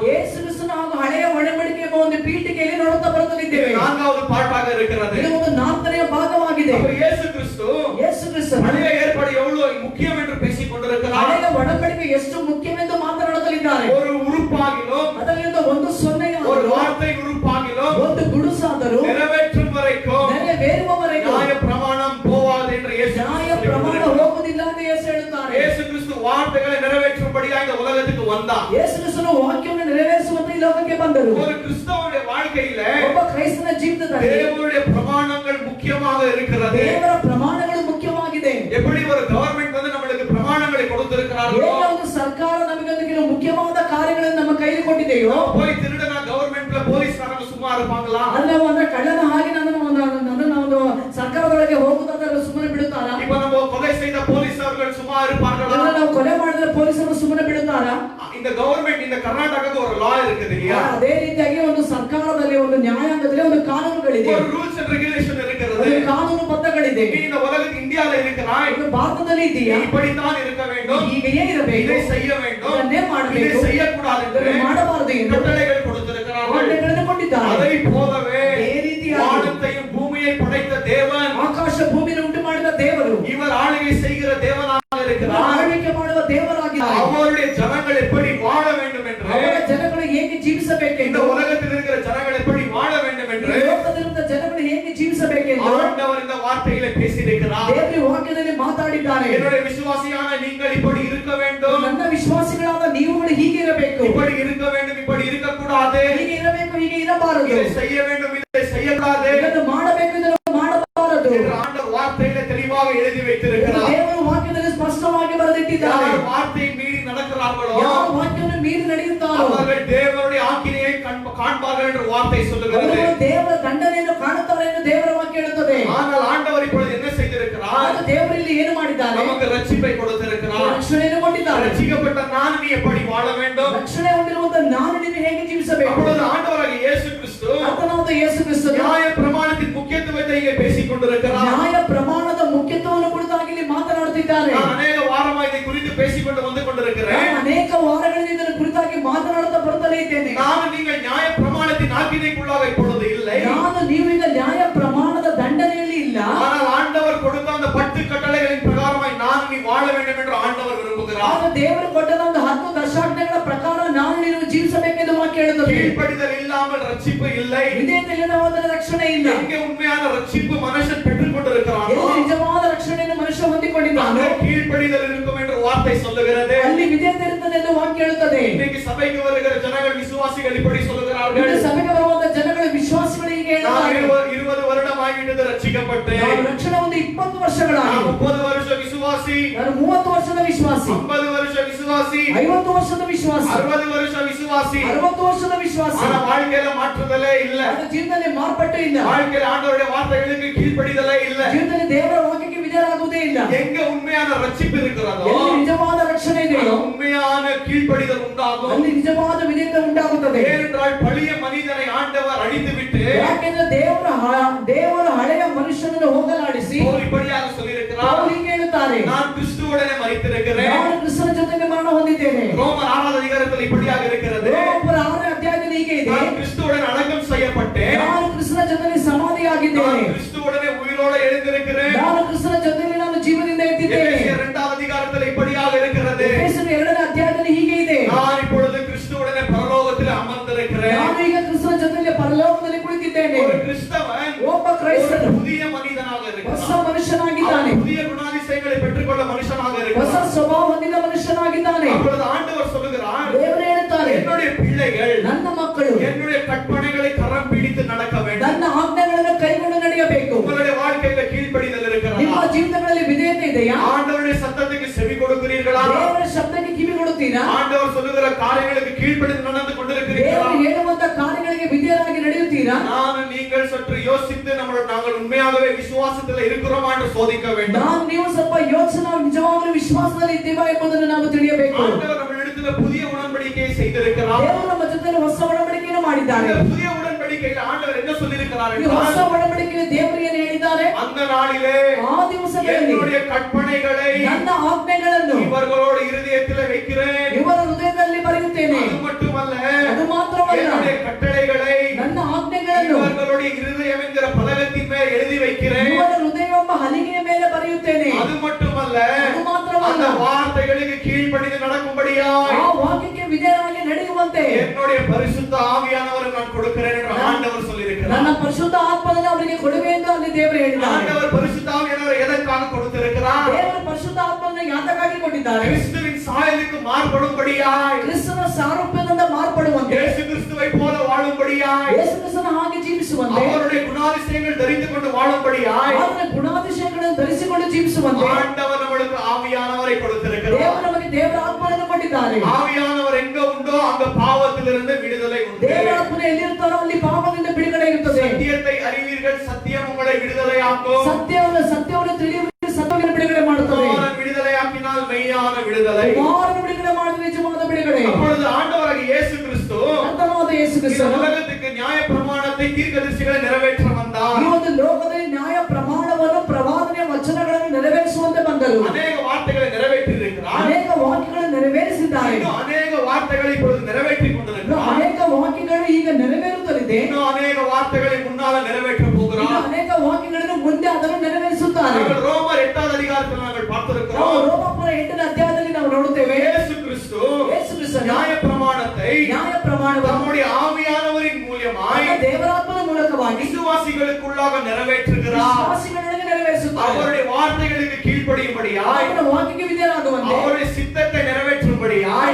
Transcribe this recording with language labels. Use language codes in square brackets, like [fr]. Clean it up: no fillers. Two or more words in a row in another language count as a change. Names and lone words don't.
[kn] ಯೇಸು ಕ್ರಿಸ್ತನು ಹಾಗೂ ಹಳೆಯ ಒಡಂಬಡಿಕೆ ಎಂಬ ಒಂದು ಪೀಠಿಕೆಯಲ್ಲಿ ನೋಡುತ್ತಾ ಬರುತ್ತಲಿದ್ದೇವೆ. [ta] நான்காவது பாட்டாக இருக்கிறது. [kn] ಇದು ಒಂದು ನಾಲ್ಕನೆಯ ಭಾಗವಾಗಿದೆ. [ta] அப்ப இயேசு கிறிஸ்து [kn] ಯೇಸು ಕ್ರಿಸ್ತನು [ta] பழைய ஏற்பாடு எவ்வளவு முக்கியம் என்று பேசிக் கொண்டிருக்கிறார். [kn] ಹಳೆಯ ಒಡಂಬಡಿಕೆ ಎಷ್ಟು ಮುಖ್ಯವೆಂದು ಮಾತನಾಡುತ್ತಲಿದ್ದಾರೆ. [ta] ஒரு உறுப்பாகிலும் [kn] ಅದರಿಂದ ಒಂದು ಸೊನ್ನೆಯ [ta] ஒரு வார்த்தை உறுப்பாகிலும் [kn] ಒಂದು ಗುಡುಸಾದರೂ [ta] நிறைவேற்றும் வரைக்கும் [kn] ನೆರವೇರುವವರೆಗೂ [ta] நியாய பிரமாணம் போவாது என்று இயேசு [kn] ನ್ಯಾಯ ಪ್ರಮಾಣ ಹೋಗುವುದಿಲ್ಲ ಎಂದು ಯೇಸು ಹೇಳುತ್ತಾರೆ. [ta] இயேசு கிறிஸ்து வார்த்தைகளை நிறைவேற்றும்படியாக இந்த உலகத்துக்கு வந்தார். [kn] ಯೇಸು ಕ್ರಿಸ್ತನು ವಾಕ್ಯವನ್ನು ನೆರವೇರಿಸುವಂತೆ ಈ ಲೋಕಕ್ಕೆ ಬಂದರು. [ta] ஒரு கிறிஸ்தவனுடைய வாழ்க்கையில [kn] ಒಬ್ಬ ಕ್ರೈಸ್ತನ ಜೀವಿತದಲ್ಲಿ [ta] தேவனுடைய பிரமாணங்கள் முக்கியமாக இருக்கிறது. [kn] ದೇವರ ಪ್ರಮಾಣಗಳು ಮುಖ್ಯವಾಗಿದೆ. [ta] எப்படி ஒரு கவர்மெண்ட் வந்து நம்மளுக்கு பிரமாணங்களை கொடுத்திருக்கிறார்களோ [kn] ಹೇಗೆ ಒಂದು ಸರ್ಕಾರ ನಮಗೆ ಒಂದು ಕೆಲವು ಮುಖ್ಯವಾದ ಕಾರ್ಯಗಳನ್ನು ನಮ್ಮ ಕೈಯಲ್ಲಿ ಕೊಟ್ಟಿದೆಯೋ [ta] போய் திருடனா கவர்மெண்ட்ல போலீஸ்காரங்க சும்மா இருப்பாங்களா? [kn] ಅಲ್ಲ ಅಂದ್ರೆ ಕಳ್ಳನ ಹಾಗೆ ನನ್ನನ್ನು ಒಂದು ಸರ್ಕಾರದೊಳಗೆ ಹೋಗುವುದಾದ್ರೆ ಸುಮ್ಮನೆ ಬಿಡುತ್ತಾರಾ? [ta] இப்ப நம்ம கொலை செய்த போலீஸ்காரர்கள் சும்மா இருப்பார்களா? [kn] ಇಲ್ಲ ನಾವು ಕೊಲೆ ಮಾಡಿದ್ರೆ ಪೊಲೀಸರು ಸುಮ್ಮನೆ ಬಿಡುತ್ತಾರಾ? [ta] இந்த கவர்மெண்ட் இந்த கர்நாடகாக்கு ஒரு லா இருக்குது இல்லையா? [kn] ಅದೇ ರೀತಿಯಾಗಿ ಒಂದು ಸರ್ಕಾರದಲ್ಲಿ ಒಂದು ನ್ಯಾಯಾಂಗದಲ್ಲಿ ಒಂದು ಕಾನೂನುಗಳಿದೆ, [ta] ஒரு [en] rules and regulation [ta] இருக்கிறது. [kn] ಒಂದು ಕಾನೂನು ಬದ್ಧಗಳಿದೆ. [ta] நீ இந்த உலகத்தில் இந்தியால இருக்கிறாய், [kn] ಇದು ಭಾರತದಲ್ಲಿ ಇದೆಯಾ? [ta] இப்படித்தான் இருக்க வேண்டும், [kn] ಹೀಗೆಯೇ ಇರಬೇಕು, [ta] இதை செய்ய வேண்டும், [kn] ಇದನ್ನೇ [ta] இதை [kn] ಮಾಡಬೇಕು, [ta] செய்யக்கூடாது என்று [kn] ಇದನ್ನು ಮಾಡಬಾರದು ಎಂದು [ta] கட்டளைகள் கொடுத்திருக்கிறார்கள். [kn] ಆಜ್ಞೆಗಳನ್ನು ಕೊಟ್ಟಿದ್ದಾರೆ. [ta] அதை போலவே [kn] ಅದೇ ರೀತಿಯಾಗಿ [ta] வானத்தையும் பூமியை படைத்த தேவன் [kn] ಆಕಾಶ ಭೂಮಿಯನ್ನು ಉಂಟು ದೇವರು, [ta] இவர் ஆளுகை செய்கிற தேவனாக இருக்கிறார். [kn] ಆಳ್ವಿಕೆ ಮಾಡುವ ದೇವರಾಗಿದ್ದಾರೆ. [ta] அவருடைய ஜனங்கள் எப்படி வாழ வேண்டும் என்று, [kn] ಅವರ ಜನಗಳು ಹೇಗೆ [ta] இந்த [kn] ಜೀವಿಸಬೇಕೆಂದು, [ta] உலகத்தில் இருக்கிற ஜனங்கள் எப்படி வாழ வேண்டும் என்று [kn] ಈ ಲೋಕದಲ್ಲಿರುವ ಜನಗಳು ಹೇಗೆ ಜೀವಿಸಬೇಕೆಂದು [ta] ஆண்டவர் இந்த வார்த்தைகளை பேசியிருக்கிறார். [kn] ದೇವರು ವಾಕ್ಯದಲ್ಲಿ ಮಾತಾಡಿದ್ದಾರೆ. [ta] என்னுடைய விசுவாசியான நீங்கள் இப்படி இருக்க வேண்டும், [kn] ನನ್ನ ವಿಶ್ವಾಸಿಗಳಾದ ನೀವುಗಳು ಹೀಗೆ ಇರಬೇಕು, [ta] இப்படி இருக்க வேண்டும், இப்படி இருக்கக்கூடாது, [kn] ಹೀಗೆ ಇರಬೇಕು, ಹೀಗೆ ಇರಬಾರದು, [ta] இதை செய்ய வேண்டும், இதை செய்யக்கூடாது [kn] ಇದನ್ನು ಮಾಡಬೇಕು, ಇದನ್ನು ಮಾಡಬಾರದು [ta] என்று ஆண்டவர் வார்த்தையில தெளிவாக எழுதி வைத்திருக்கிறார். [kn] ದೇವರು ವಾಕ್ಯದಲ್ಲಿ ಸ್ಪಷ್ಟವಾಗಿ ಬರೆದಿಟ್ಟಿದ್ದಾರೆ. [ta] யார் வார்த்தையை மீறி நடக்கிறார்களோ [kn] ಯಾರು ವಾಕ್ಯವನ್ನು ಮೀರಿ ನಡೆಯುತ್ತಾರೋ [ta] அவர்கள் தேவனுடைய ஆக்கினையை காண்பார்கள் என்று வார்த்தை சொல்லுகிறது. [kn] ಅವರು ದೇವರ ದಂಡನೆಯನ್ನು ಕಾಣುತ್ತಾರೆ ಎಂದು ದೇವರ ವಾಕ್ಯ ಹೇಳುತ್ತದೆ. [ta] ஆனால் ஆண்டவர் இப்பொழுது என்ன செய்திருக்கிறார்? [kn] ಆಗ ದೇವರು ಇಲ್ಲಿ ಏನು ಮಾಡಿದ್ದಾರೆ? [ta] நமக்கு ரட்சிப்பை கொடுத்திருக்கிறார். [kn] ರಕ್ಷಣೆಯನ್ನು ಕೊಟ್ಟಿದ್ದಾರೆ. [ta] ரட்சிக்கப்பட்ட நான் நீ எப்படி வாழ வேண்டும்? [kn] ರಕ್ಷಣೆ ಹೊಂದಿರುವಂತ ನಾನು ನೀನು ಹೇಗೆ ಜೀವಿಸಬೇಕು? [ta] அப்பொழுது ஆண்டவராகிய இயேசு கிறிஸ்து [kn] ಕರ್ತನಾದ ಯೇಸು ಕ್ರಿಸ್ತನು [ta] நியாய பிரமாணத்தின் முக்கியத்துவத்தை இங்கே பேசிக் கொண்டிருக்கிறார். [kn] ನ್ಯಾಯ ಪ್ರಮಾಣದ ಮುಖ್ಯತ್ವವನ್ನು ಕುರಿತಾಗಿ ಇಲ್ಲಿ ಮಾತನಾಡುತ್ತಿದ್ದಾರೆ. [ta] நான் அநேக வாரமா இதை குறித்து பேசிக்கொண்டு வந்து கொண்டிருக்கிறேன். [kn] ನಾನು ಅನೇಕ ವಾರಗಳಿಂದ ಇದನ್ನು ಕುರಿತಾಗಿ ಮಾತನಾಡುತ್ತಾ ಬರುತ್ತಲೇ ಇದ್ದೇನೆ. [ta] நான் நீங்கள் நியாய பிரமாணத்தின் ஆக்கினைக்குள்ளாக இப்பொழுது இல்லை. [kn] ನಾನು ನೀವು ಈಗ ನ್ಯಾಯ ಪ್ರಮಾಣದ ದಂಡನೆಯಲ್ಲಿ ಇಲ್ಲ. [ta] ஆனால் ஆண்டவர் கொடுத்த அந்த 10 கட்டளைகளின் பிரகாரமாய் நான் நீ வாழ வேண்டும் என்று ஆண்டவர் விரும்புகிறார். [kn] ಆಗ ದೇವರು ಕೊಟ್ಟ ಒಂದು 10 ದಶಾಜ್ಞೆಗಳ ಪ್ರಕಾರ ನಾನು ನೀನು ಜೀವಿಸಬೇಕೆಂದು ವಾಕ್ಯ ಹೇಳುತ್ತದೆ. [ta] கீழ்ப்படிதல் இல்லாமல் ரட்சிப்பு இல்லை. [kn] ವಿಧೇಯತೆ ಇಲ್ಲದ ರಕ್ಷಣೆ ಇಲ್ಲ. [ta] எங்கே உண்மையான ரட்சிப்பு மனுஷன் பெற்றுக் கொண்டிருக்கிறானோ [kn] ಎಲ್ಲಿ ನಿಜವಾದ ರಕ್ಷಣೆಯನ್ನು ಮನುಷ್ಯ ಹೊಂದಿಕೊಂಡಿದ್ದಾನೆ [ta] அங்கே கீழ்ப்படிதல் இருக்கும் என்று வார்த்தை சொல்லுகிறது. [kn] ಅಲ್ಲಿ ವಿಧೇಯತೆ ಇರುತ್ತದೆ ಎಂದು ವಾಕ್ಯ ಹೇಳುತ್ತದೆ. [ta] இன்னைக்கு சபைக்கு வருகிற ஜனங்கள் விசுவாசிகள் இப்படி சொல்லுகிறார்கள். [kn] ಇಂದು ಸಭೆಗೆ ಬರುವಂತ ಜನಗಳು ವಿಶ್ವಾಸಿಗಳು ಹೀಗೆ [ta] நான் [kn] ಹೇಳುತ್ತಾರೆ. [ta] 20 வருடம் ஆகிவிட்டது ரட்சிக்கப்பட்டேன். [kn] ನಾನು ರಕ್ಷಣೆ ಒಂದು 20 ವರ್ಷಗಳಾಗಿ. [ta] நான் 30 வருஷம் விசுவாசி. [kn] ನಾನು 30 ವರ್ಷದ ವಿಶ್ವಾಸಿ. [ta] 50 வருஷம் விசுவாசி. [kn] 50 ವರ್ಷದ ವಿಶ್ವಾಸಿ. [ta] 60 வருஷம் விசுவாசி. [kn] 60 ವರ್ಷದ ವಿಶ್ವಾಸಿ. [ta] ஆனா வாழ்க்கையில மாற்றுதலே இல்ல. [kn] ನನ್ನ ಜೀವನದಲ್ಲಿ ಮಾರ್ಪಟ್ಟು ಇಲ್ಲ. [ta] வாழ்க்கையில ஆண்டவருடைய வார்த்தைகளுக்கு கீழ்ப்படிதலே இல்ல. [kn] ಜೀವನದಲ್ಲಿ ದೇವರ ವಾಕ್ಯಕ್ಕೆ ವಿಧೇಯರಾಗುವುದೇ ಇಲ್ಲ. [ta] எங்க உண்மையான ரட்சிப்பு இருக்கிறதோ [kn] ಎಲ್ಲಿ ನಿಜವಾದ ರಕ್ಷಣೆ ಇದೆಯೋ [ta] உண்மையான கீழ்ப்படிதல் உண்டாகும். [kn] ಅಲ್ಲಿ ನಿಜವಾದ ವಿಧೇಯತೆ ಉಂಟಾಗುತ್ತದೆ. [ta] ஏனென்றால் பழைய மனிதனை ஆண்டவர் அழித்துவிட்டு [kn] ಯಾಕೆಂದ್ರೆ ದೇವರು ಹಳೆಯ ಮನುಷ್ಯನನ್ನು ಹೋಗಲಾಡಿಸಿ [ta] அவர் இப்படியாக சொல்லியிருக்கிறார். [kn] ಅವರು ಹೀಗೆ ಹೇಳುತ್ತಾರೆ, [ta] நான் கிறிஸ்துவுடனே மரித்திருக்கிறேன். [kn] ನಾನು ಕ್ರಿಸ್ತನ ಜೊತೆಗೆ ಮರಣ ಹೊಂದಿದ್ದೇನೆ. [ta] ரோமர் 6 அதிகாரத்தில் இப்படியாக இருக்கிறது. [kn] ರೋಮಪುರ 6 ಅಧ್ಯಾಯದಲ್ಲಿ ಹೀಗೆ ಇದೆ, [ta] நான் கிறிஸ்துவுடன் அடக்கம் செய்யப்பட்டேன். [kn] ನಾನು ಕ್ರಿಸ್ತನ ಜೊತೆಗೆ ಸಮಾಧಿಯಾಗಿದ್ದೇನೆ. [ta] நான் கிறிஸ்துவுடனே உயிரோடு எழுந்திருக்கிறேன். [kn] ನಾನು ಕ್ರಿಸ್ತನ ಜೊತೆಗೆ ನಾನು ಜೀವದಿಂದ ಎದ್ದಿದ್ದೇನೆ. [ta] எபேசியர் 2 அதிகாரத்தில் இப்படியாக இருக்கிறது. [kn] ಎಫೆಸರು 2 ಅಧ್ಯಾಯದಲ್ಲಿ ಹೀಗೆ ಇದೆ, [ta] நான் இப்பொழுது கிறிஸ்துவுடனே பரலோகத்தில் அமர்ந்திருக்கிறேன். [kn] ನಾನು ಈಗ ಕ್ರಿಸ್ತನ ಜೊತೆಗೆ ಪರಲೋಕದಲ್ಲಿ ಕುಳಿತಿದ್ದೇನೆ. [ta] ஒரு கிறிஸ்தவன் [kn] ಒಬ್ಬ ಕ್ರೈಸ್ತನು [ta] ஒரு புதிய மனிதனாக [kn] ಹೊಸ [ta] இருக்கிறான். [kn] ಮನುಷ್ಯನಾಗಿದ್ದಾನೆ. [ta] அவன் புதிய குணாதிசயங்களை பெற்றுக்கொள்ள மனுஷனாக [kn] ಹೊಸ [ta] இருக்கிறான். [kn] ಸ್ವಭಾವ ಹೊಂದಿದ ಮನುಷ್ಯನಾಗಿದ್ದಾನೆ. [ta] அப்பொழுது ஆண்டவர் சொல்லுகிறார், [kn] ದೇವರು ಹೇಳುತ್ತಾರೆ, [ta] என்னுடைய பிள்ளைகள் [kn] ನನ್ನ ಮಕ್ಕಳು [ta] என்னுடைய கற்பனைகளை கரம் பிடித்து நடக்க வேண்டும். [kn] ನನ್ನ ಆಜ್ಞೆಗಳನ್ನು ಕೈಗೊಂಡು ನಡೆಯಬೇಕು. [ta] உங்களுடைய வாழ்க்கையில கீழ்ப்படிதல் [kn] ನಿಮ್ಮ [ta] இருக்கிறதா? [kn] ಜೀವಿತಗಳಲ್ಲಿ ವಿಧೇಯತೆ ಇದೆಯಾ? [ta] ஆண்டவருடைய சத்தத்துக்கு செவி கொடுக்கிறீர்களா? [kn] ದೇವರ ಶಬ್ದಕ್ಕೆ ಕಿವಿ ಕೊಡುತ್ತೀರಾ? [ta] ஆண்டவர் சொல்லுகிற காரியங்களுக்கு கீழ்ப்படிந்து நடந்து கொண்டிருக்கிறீர்களா? [kn] ದೇವರು ಹೇಳುವಂತ ಕಾರ್ಯಗಳಿಗೆ ವಿಧೇಯರಾಗಿ ನಡೆಯುತ್ತೀರಾ? [ta] நான் நீங்கள் சற்று யோசித்து நாங்கள் உண்மையாகவே விசுவாசத்தில் இருக்கிறோமா என்று சோதிக்க வேண்டும். [kn] ನಾವು ನೀವು ಸ್ವಲ್ಪ ಯೋಚನೆ ನಿಜವಾಗಲೂ ವಿಶ್ವಾಸದಲ್ಲಿ ಇದ್ದೀವಾ ಎಂಬುದನ್ನು ನಾವು ತಿಳಿಯಬೇಕು. [ta] ஆண்டவர் நம்மிடத்தில் புதிய உடன்படிக்கையை செய்திருக்கிறார். [kn] ದೇವರು ನಮ್ಮ ಜೊತೆ ಹೊಸ ಒಡಂಬಡಿಕೆಯನ್ನು ಮಾಡಿದ್ದಾರೆ. [ta] இந்த புதிய உடன்படிக்கையில் ஆண்டவர் என்ன சொல்லியிருக்கிறார் [kn] ಈ ಹೊಸ [ta] என்றால், [kn] ಒಡಂಬಡಿಕೆಯಲ್ಲಿ ದೇವರು ಏನು ಹೇಳಿದ್ದಾರೆ? [ta] அந்த நாளிலே [kn] ಆ ದಿವಸಗಳಲ್ಲಿ [ta] என்னுடைய கற்பனைகளை [kn] ನನ್ನ ಆಜ್ಞೆಗಳನ್ನು [ta] இவர்களோட இருதயத்தில் வைக்கிறேன். [kn] ಇವರ ಹೃದಯದಲ್ಲಿ ಬರೆಯುತ್ತೇನೆ. [ta] அது மட்டுமல்ல, [kn] ಅದು ಮಾತ್ರವಲ್ಲ, [ta] என்னுடைய கட்டளைகளை [kn] ನನ್ನ ಆಜ್ಞೆಗಳನ್ನು [ta] இவர்களுடைய இருதயம் என்கிற பலகத்தின் மேல் எழுதி வைக்கிறேன். [kn] ಇವರ ಹೃದಯವೆಂಬ ಹಲಿಗೆಯ ಮೇಲೆ ಬರೆಯುತ್ತೇನೆ. [ta] அது மட்டுமல்ல, [kn] ಅದು ಮಾತ್ರವಲ್ಲ, [ta] அந்த வார்த்தைகளுக்கு கீழ்ப்படிந்து நடக்கும்படியாய் [kn] ಆ ವಾಕ್ಯಕ್ಕೆ ವಿಧೇಯರಾಗಿ ನಡೆಯುವಂತೆ [ta] என்னுடைய பரிசுத்த ஆவியானவரை நான் கொடுக்கிறேன் என்று ஆண்டவர் சொல்லியிருக்கிறார். [kn] ನನ್ನ ಪರಿಶುದ್ಧ ಆತ್ಮವನ್ನು ಅವರಿಗೆ ಕೊಡುವೆ ಎಂದು ಅಲ್ಲಿ ದೇವರು ಹೇಳಿದ್ದಾರೆ. [ta] ஆண்டவர் பரிசுத்த ஆவியானவரை எதற்காக கொடுத்திருக்கிறார்? [kn] ದೇವರು ಪರಿಶುದ್ಧ ಆತ್ಮವನ್ನು ಯಾತಕ್ಕಾಗಿ ಕೊಟ್ಟಿದ್ದಾರೆ? [ta] கிறிஸ்துவின் சாயலுக்கு மாறுபடும்படியாய், [kn] ಕ್ರಿಸ್ತನ ಸಾರೂಪ್ಯದಿಂದ ಮಾರ್ಪಡುವಂತೆ, [ta] இயேசு கிறிஸ்துவை போல வாழும்படியாய், [kn] ಯೇಸು ಕ್ರಿಸ್ತನ ಹಾಗೆ ಜೀವಿಸುವಂತೆ, [ta] அவருடைய குணாதிசயங்கள் தரித்துக் கொண்டு வாழும்படியாய் [kn] ಆತನ ಗುಣಾತಿಶಯಗಳನ್ನು ಧರಿಸಿಕೊಂಡು ಜೀವಿಸುವಂತೆ [ta] ஆண்டவர் நம்மளுக்கு ஆவியானவரை கொடுத்திருக்கிறார். [kn] ದೇವರು ನಮಗೆ ದೇವರ ಆತ್ಮವನ್ನು ಕೊಟ್ಟಿದ್ದಾರೆ. [ta] ஆவியானவர் எங்க உண்டோ அங்க பாவத்திலிருந்து விடுதலை உண்டு. [kn] ದೇವರ ಆತ್ಮನು ಎಲ್ಲಿರುತ್ತಾರೋ ಅಲ್ಲಿ ಪಾಪದಿಂದ ಬಿಡುಗಡೆ ಇರುತ್ತದೆ. [ta] சத்தியத்தை அறிவீர்கள், சத்தியம் உங்களை விடுதலையாக்கும். [kn] ಸತ್ಯವನ್ನು ತಿಳಿಯುವುದು ಸತ್ಯವನ್ನು ಬಿಡುಗಡೆ ಮಾಡುತ್ತದೆ. [ta] குமாரன் விடுதலையாக்கினால் மெய்யான விடுதலை. [kn] ಕುಮಾರನು ಬಿಡುಗಡೆ ಮಾಡಿದ ನಿಜವಾದ ಬಿಡುಗಡೆ. [ta] அப்பொழுது ஆண்டவராகிய இயேசு கிறிஸ்து [kn] ಕರ್ತನಾದ ಯೇಸು [ta] இந்த [kn] ಕ್ರಿಸ್ತನು [ta] உலகத்துக்கு நியாய பிரமாணத்தை தீர்க்கதரிசிகளை நிறைவேற்ற வந்தார். [kn] ಈ ಒಂದು ಲೋಕದಲ್ಲಿ ನ್ಯಾಯ ಪ್ರಮಾಣವನ್ನು ಪ್ರವಾದನೆಯ ವಚನಗಳನ್ನು ನೆರವೇರಿಸುವಂತೆ ಬಂದರು. [ta] அநேக வார்த்தைகளை நிறைவேற்றி இருக்கிறார். [kn] ಅನೇಕ ವಾಕ್ಯಗಳನ್ನು ನೆರವೇರಿಸಿದ್ದಾರೆ. [ta] இன்னும் அநேக வார்த்தைகளை இப்பொழுது நிறைவேற்றி கொண்டிருக்கிறார். [kn] ಅನೇಕ ವಾಕ್ಯಗಳು ಈಗ ನೆರವೇರುತ್ತಲಿದೆ. [ta] இன்னும் அநேக வார்த்தைகளை முன்னால நிறைவேற்ற போகிறார். [kn] ಅನೇಕ ವಾಕ್ಯಗಳನ್ನು ಮುಂದೆ ಅದನ್ನು ನೆರವೇರಿಸುತ್ತಾರೆ. [ta] நாங்கள் ரோமர் 8வது அதிகாரத்தில் நாங்கள் [kn] ನಾವು [ta] பார்த்திருக்கிறோம். [kn] ರೋಮಾಪುರ 8ನೇ ಅಧ್ಯಾಯದಲ್ಲಿ ನಾವು ನೋಡುತ್ತೇವೆ, [ta] இயேசு கிறிஸ்து நியாய பிரமாணத்தை நம்முடைய ஆவியானவரின் மூலமாய் [kn] ದೇವರಾತ್ಮನ ಮೂಲಕವಾಗಿ [ta] விசுவாசிகளுக்குள்ளாக நிறைவேற்றுகிறார். [kn] ವಿಶ್ವಾಸಿಗಳಿಗೆ ನೆರವೇರಿಸುತ್ತಾರೆ. [ta] அவருடைய வார்த்தைகளுக்கு கீழ்ப்படியும்படியாய், [kn] ಅವರ ವಾಕ್ಯಕ್ಕೆ ವಿಧೇಯರಾಗುವಂತೆ, [ta] அவருடைய சித்தத்தை நிறைவேற்றும்படியாய்